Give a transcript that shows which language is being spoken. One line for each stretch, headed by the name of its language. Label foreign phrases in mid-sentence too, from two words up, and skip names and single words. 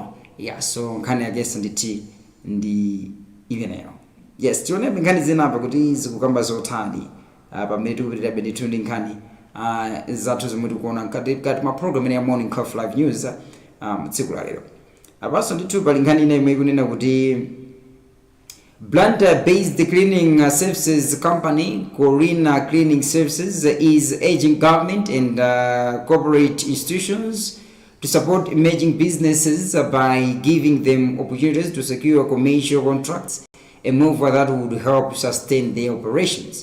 Nyanja: So nkhani yakesa nditi ndi imeneyo. Tione nkhani zinapa kuti zikukamba zotani pamene tikupitirabe ndithu ndi nkhani zathu zomwe tikuona mkati ma program ya Morning Coffee Live News tsiku la lero. Apanso ndithu pali nkhani ina imwe ikunena kuti
English: Blantyre-based cleaning services company Corina Cleaning Services is urging government and corporate institutions to support emerging businesses by giving them opportunities to secure commercial contracts, a move that would help sustain their operations.